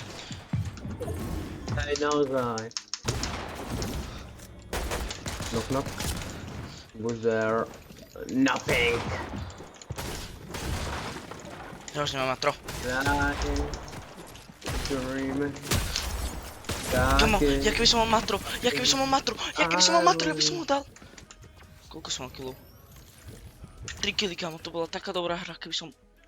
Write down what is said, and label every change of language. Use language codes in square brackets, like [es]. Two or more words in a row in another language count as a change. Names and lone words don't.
[sk] Hej, naozaj. [en] Knock knock. Who's there? Nothing. [sk] Ja už nemám matro. [en] Nothing. Dream. [sk] Kamo, [en] Nothing. [sk] ja keby som mal matro, ja keby som mal matro, ja by som ho dal. Koľko som mal kilov? 3 killy, kamo, to bola taká dobrá hra, keby som